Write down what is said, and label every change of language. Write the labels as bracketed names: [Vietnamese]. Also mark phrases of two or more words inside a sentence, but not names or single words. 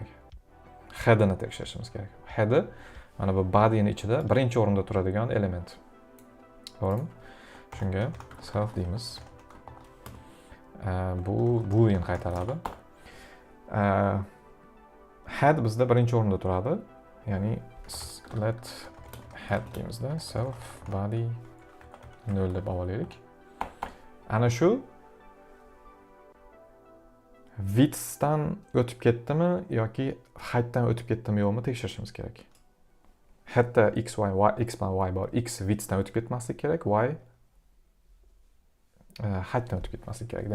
[Uzbek] Head'ini tekshirishimiz kerak. Head'i mana bu body'ning ichida birinchi o'rinda turadigan element. To'g'rimi? Shunga self deymiz. Bu boolean qaytaradi. Head bizda birinchi o'rinda turadi. Ya'ni [English] let head [Uzbek] deymizda, [English] self body 0 [Uzbek] deb olaylik. Ana shu width'dan o'tib ketdimi yoki height'dan o'tib ketdimi yo'qmi tekshirishimiz kerak. Head'da x bilan y bor. X width'dan o'tib ketmaslik kerak, y height'dan o'tib ketmaslik kerak.